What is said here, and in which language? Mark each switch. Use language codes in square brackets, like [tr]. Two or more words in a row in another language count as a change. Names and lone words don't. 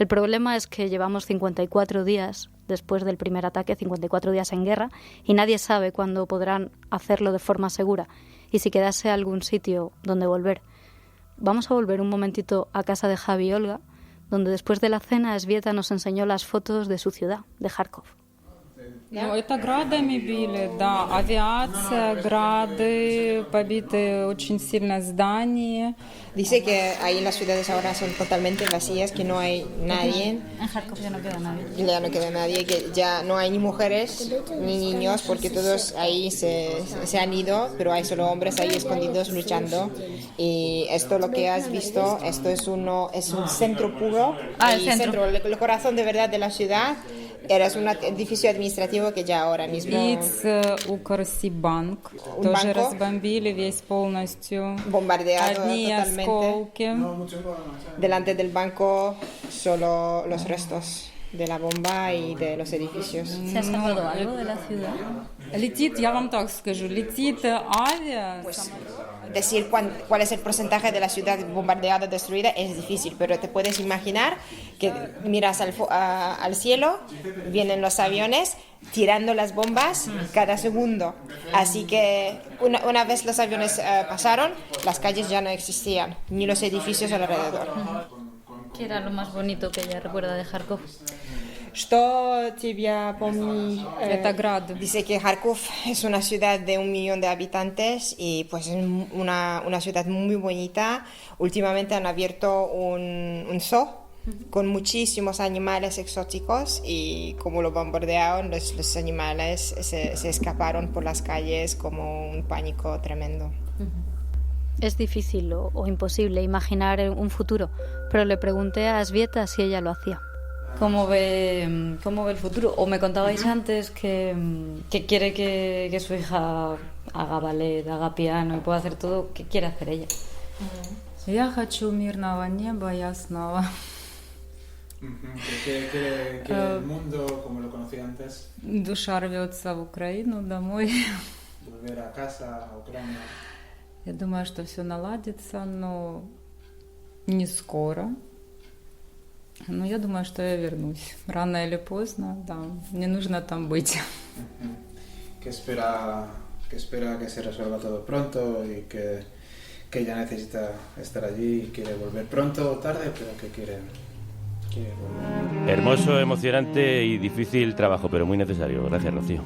[es] El problema es que llevamos 54 días después del primer ataque, 54 días en guerra, y nadie sabe cuándo podrán hacerlo de forma segura y si quedase algún sitio donde volver. Vamos a volver un momentito a casa de Javi y Olga, donde después de la cena Sveta nos enseñó las fotos de su ciudad, de Kharkov. [ru] Ну, это градами били, да, авиация, грады, побиты очень сильно здания. [es] Dice que ahí las ciudades ahora son totalmente vacías, que no hay nadie. En Kharkov ya no queda nadie. Ya no queda nadie, que ya no hay ni mujeres ni niños, porque todos ahí se han ido, pero hay solo hombres ahí escondidos luchando. Y esto lo que has visto, esto es un centro puro, el centro. El corazón de verdad de la ciudad. Era un edificio administrativo que ya ahora mismo... [ru] Укрсибанк тоже разбомбили весь полностью. [es] Bombardeado [ru] Одни [es] totalmente. [ru] осколки. [es] Delante del banco solo los restos de la bomba y de los edificios. ¿Se ha salvado algo de la ciudad? [ru] Летит, я вам так скажу, летит авиа. [es] Decir cuál es el porcentaje de la ciudad bombardeada, destruida, es difícil, pero te puedes imaginar que miras al cielo, vienen los aviones tirando las bombas cada segundo. Así que una vez los aviones pasaron, las calles ya no existían, ni los edificios alrededor. ¿Qué era lo más bonito que ella recuerda de Kharkov? [ru] Что тебя помни? [es] Dice que Kharkov es una ciudad de 1 millón de habitantes y pues es una ciudad muy bonita. Últimamente han abierto un zoo con muchísimos animales exóticos y como lo bombardearon, los animales se escaparon por las calles como un pánico tremendo. Es difícil o imposible imaginar un futuro, pero le pregunté a Sveta si ella lo hacía. ¿Cómo ve el futuro? O me contabais antes que quiere que su hija haga ballet, haga piano y pueda hacer todo. ¿Qué quiere hacer ella? [ru] Я хочу мирного неба ясного. [es] Que el mundo, como lo conocía antes, [ru] Душа рвется в Украину, домой. [es] volver a casa, a Ucrania. [ru] Я думаю, что все наладится, но не скоро. Но я думаю, что я вернусь. Рано или поздно, да. Мне нужно там быть. [es] Que espera que se resuelva todo pronto y que ella necesita estar allí y quiere volver pronto o tarde, pero que quiere volver. Hermoso, emocionante y difícil trabajo, pero muy necesario. Gracias, Rocío.